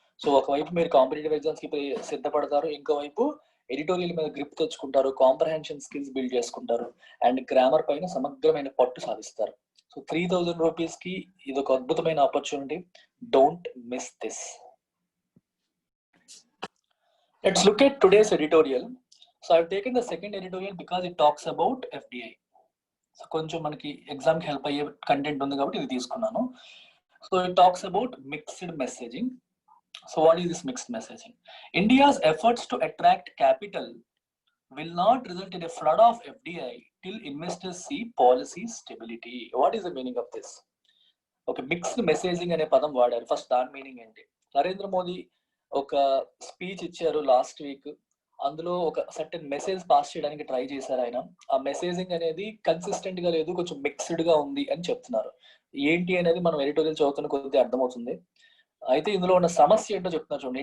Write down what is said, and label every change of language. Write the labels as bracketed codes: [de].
[te] So ఒకవైపు మీరు competitive exams కి సిద్ధపడతారు, ఇంకోవైపు ఎడిటోరియల్ మీద గ్రిప్ తెచ్చుకుంటారు, కాంప్రహెన్షన్ స్కిల్స్ బిల్డ్ చేసుకుంటారు, అండ్ గ్రామర్ పైన సమగ్రమైన పట్టు సాధిస్తారు. సో 3000 రూపీస్ కి ఇది ఒక అద్భుతమైన opportunity. [en] Don't miss this. Let's look at today's editorial. So I've taken the second editorial because it talks about FDI. [te] So కొంచెం మనకి ఎగ్జామ్ కి హెల్ప్ అయ్యే కంటెంట్ ఉంది కాబట్టి ఇది తీసుకున్నాను. [en] So it talks about mixed messaging. So what is this mixed messaging? India's efforts to attract capital will not result in a flood of FDI till investors see policy stability. What is the meaning of this? [te] Okay, mixed messaging అనే పదం వాడారు. First దాని meaning ఏంటి? నరేంద్ర మోదీ ఒక speech ఇచ్చారు last week. అందులో ఒక certain message pass చేయడానికి ట్రై చేశారు ఆయన. ఆ మెసేజింగ్ అనేది కన్సిస్టెంట్ గా లేదు, కొంచెం మిక్స్డ్ గా ఉంది అని చెప్తున్నారు. ఏంటి అనేది మనం ఎడిటోరియల్ చదువుతున్న కొద్దిగా అర్థమవుతుంది. అయితే ఇందులో ఉన్న సమస్య ఏంటో చెప్తున్నారు చూడండి.